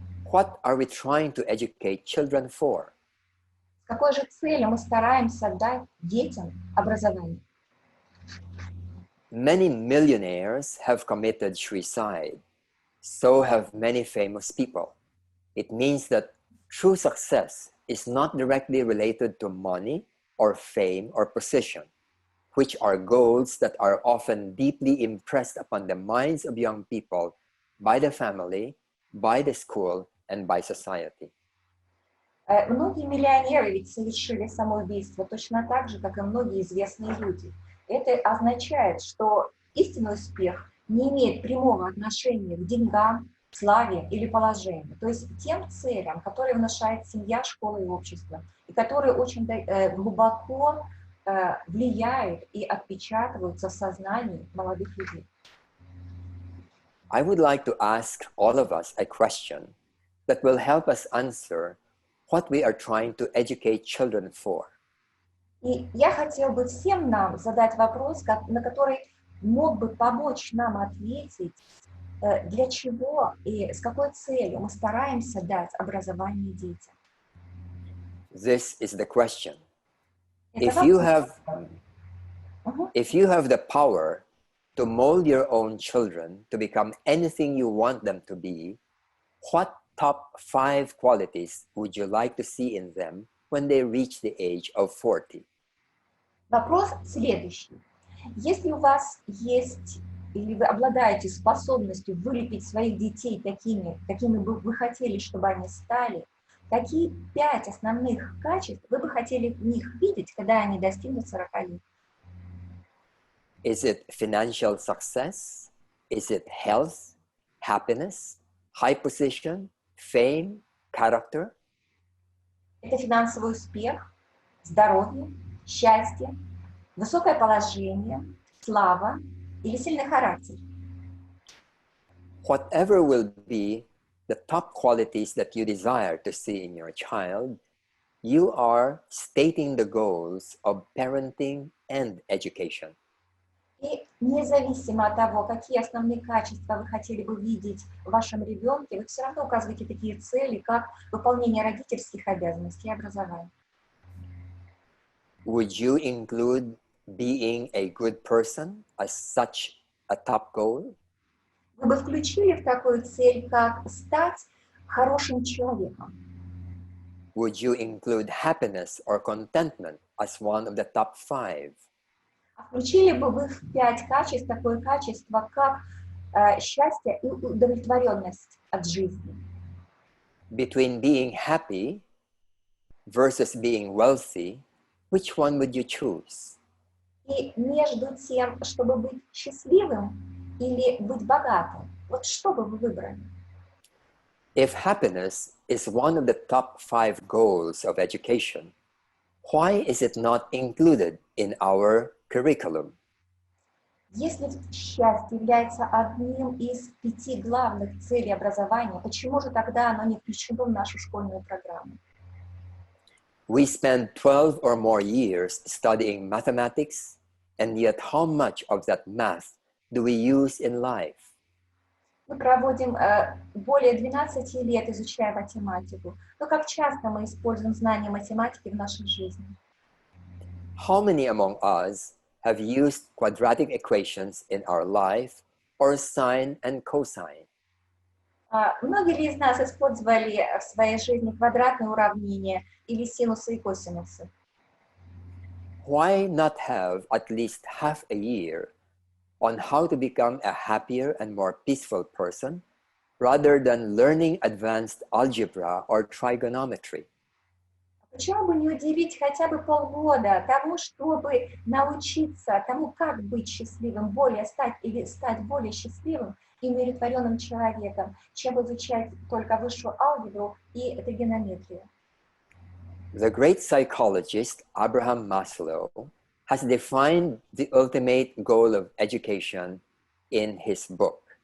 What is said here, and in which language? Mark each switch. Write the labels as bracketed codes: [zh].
[en] What are we trying to educate children for? [ru] С какой же целью мы стараемся дать детям образование? [en] Many millionaires have committed suicide. So have many famous people. It means that true success is not directly related to money or fame or position, which are goals that are often deeply impressed upon the minds of young people by the family, by the school, and by society. [ru] Многие миллионеры ведь совершили самоубийство точно так же, как и многие известные люди. Это означает, что истинный успех не имеет прямого отношения к деньгам, славе или положению, то есть тем целям, которые внушает семья, школа и общество, и которые очень глубоко влияют и отпечатываются в сознании молодых людей. [en] I would like to ask all of us a question that will help us answer what we are trying to educate children for. [ru] И я хотела бы всем нам задать вопрос, на который мог бы помочь нам ответить для чего и с какой целью мы стараемся дать образование детям. [en] This is the question. [ru] Это [en] If you [ru] вопрос. [en] have the power to mold your own children to become anything you want them to be, what top 5 qualities would you like to see in them when they reach the age of 40? [ru] Вопрос следующий. Если у вас есть, или вы обладаете способностью вылепить своих детей такими, какими бы вы хотели, чтобы они стали, какие 5 основных качеств вы бы хотели в них видеть, когда они достигнут 40 лет? [en] Is it financial success? Is it health, happiness, high position, fame, character? [ru] Это финансовый успех, здоровье, счастье, высокое положение, слава или сильный характер. [en] Whatever will be the top qualities that you desire to see in your child, you are stating the goals of parenting and education. [ru] И независимо от того, какие основные качества вы хотели бы видеть в вашем ребенке, вы все равно указываете такие цели, как выполнение родительских обязанностей и образования. [en] Would you include being a good person as such a top goal? [ru] Вы бы включили в такую цель, как стать хорошим человеком? [en] Would you include happiness or contentment as one of the top 5? [ru] Включили бы вы в 5 качеств такое качество, как счастье и удовлетворенность от жизни? [en] Between being happy versus being wealthy, which one would you choose? [ru] И между тем, чтобы быть счастливым или быть богатым, вот что бы вы выбрали? [en] If happiness is one of the top 5 goals of education, why is it not included in our curriculum? [ru] Если счастье является одним из 5 главных целей образования, почему же тогда оно не включено в нашу школьную программу? [en] We spend 12 or more years studying mathematics, and yet how much of that math do we use in life? [ru] Мы проводим более 12 лет, изучая математику. Но как часто мы используем знания математики в нашей жизни? [en] How many among us have used quadratic equations in our life or sine and cosine? [ru] Многие ли из нас использовали в своей жизни квадратные уравнения или синусы и косинусы? [en] Why not have at least half a year on how to become a happier and more peaceful person rather than learning advanced algebra or trigonometry? [ru] Почему бы не уделить хотя бы полгода тому, чтобы научиться тому, как быть счастливым, стать более счастливым и умиротворенным человеком, чем изучать только высшую алгебру и тригонометрию? [en] The great psychologist Abraham Maslow has defined the ultimate goal of education in his book.